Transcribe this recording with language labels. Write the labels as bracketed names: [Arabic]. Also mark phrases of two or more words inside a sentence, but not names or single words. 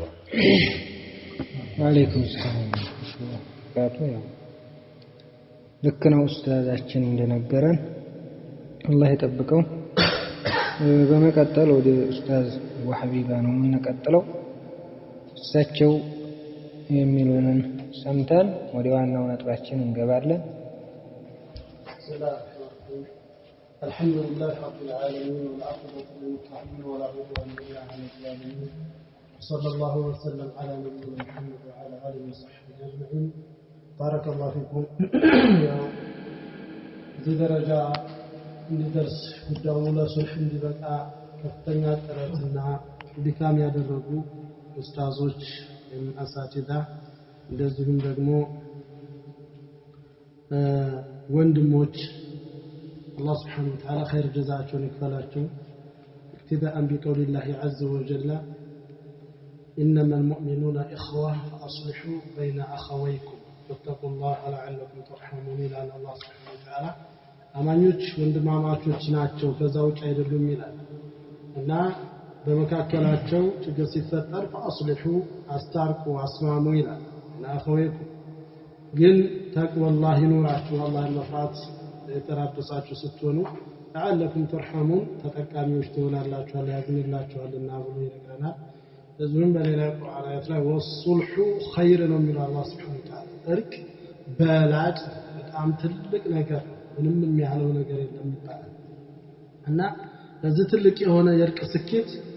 [Amharic] ወአለይኩም ሰላም ወራህመቱላሂ። ልክ ነው ኡስታዛችን እንደነገረን አላህ ይጠብቀው። በመቀጠል ወደ ኡስታዝ ወሐቢባ ነው የምንቀጥለው። እሳቸው የሚሉንን ሰምተን ወደ ዋናው ነጥባችን እንገባለን። [Arabic] الحمد لله رب العالمين والعاقبة للمتقين ولا عدوان إلا على الظالمين صلى الله وسلم على نبينا محمد وعلى آله وصحبه أجمعين. بارك الله فيكم. في درجة ندرس الدولة صلح [Amharic] እንዲበቃ ከፍተኛ ጥረትና ድካም ያደረጉ ኡስታዞች አሳቲዳ እንደዚሁም ደግሞ ወንድሞች [Arabic] الله سبحانه وتعالى خير جزاءهم يكفلاቸው. ابتداء بقول الله عز وجل إنما المؤمنون إخوة فأصلحوا بين أخويكم واتقوا الله لعلكم ترحمون إلى الله سبحانه وتعالى. [Amharic] አማኞች ወንድማማቾች ናቸው ከዛ ውጭ አይደሉም ይላል እና በመካከላቸው ችግር ሲፈጠር فأصلحوا አስታርቁ አስማሙ ይላል እና أخويكم ግን ተቅዋላህ ይኑራችሁ አላህን መፍራት የተራደሳችሁ ስትሆኑ [Arabic] لعلكم ترحمون [Amharic] ተጠቃሚዎች ትሆናላችሁ አላህ ያዝንላችኋልና ብሎ ይነግረናል። እዚህም በሌላ ቁርአን አያት ላይ [Arabic] والصلح خير [Amharic] ነው የሚለው አላህ [Arabic] سبحانه وتعالى። [Amharic] እርቅ በላጭ በጣም ትልቅ ነገር ምንም የሚያህለው ነገር የለም ይባላል እና ለዚህ ትልቅ የሆነ የእርቅ ስኬት